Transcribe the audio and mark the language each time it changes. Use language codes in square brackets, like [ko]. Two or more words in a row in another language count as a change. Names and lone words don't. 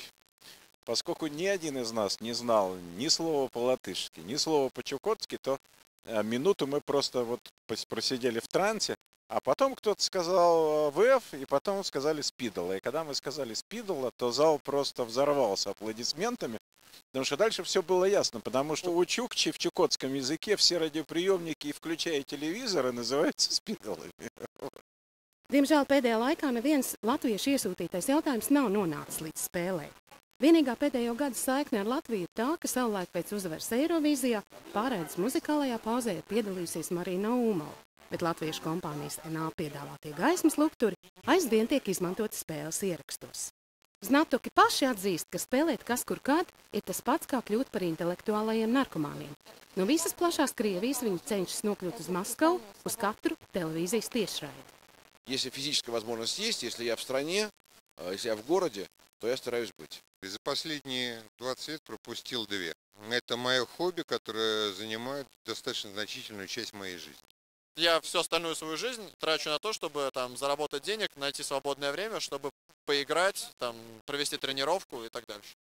[ru] Поскольку ни один из нас не знал ни слова по-латышски, ни слова по-чукотски, то минуту мы просто вот просидели в трансе, а потом кто-то сказал ВФ, и потом сказали спидола. И когда мы сказали спидола, то зал просто взорвался аплодисментами, потому что дальше все было ясно, потому что у чукчи в чукотском языке все радиоприемники, включая телевизоры, называются спидолами. [lv] Diemžēl pēdējā laikā neviens latviešu iesūtītais jautājums nav nonācis līdz spēlei. Vienīgā pēdējo gadu saikne ar Latviju ir tā, ka savulaik pēc uzvaras Eirovīzijā pārraides muzikālajā pauzē ir piedalījusies Marina Umala, bet latviešu kompānijas NA piedāvātie gaismas lukturi aizvien tiek izmantoti spēles ierakstos. Znatuki paši atzīst, ka spēlēt kas kur kad ir tas pats, kā kļūt par intelektuālajiem narkomāniem. No visas plašās Krievijas viņi cenšas nokļūt uz Maskavu, uz katru televīzijas tiešraidi. [ru] Если физическая возможность есть, если я в стране, если я в городе, то я стараюсь быть. За последние 20 лет пропустил 2. Это мое хобби, которое занимает достаточно значительную часть моей жизни. Я всю остальную свою жизнь трачу на то, чтобы там заработать денег, найти свободное время, чтобы поиграть, там, провести тренировку и так дальше.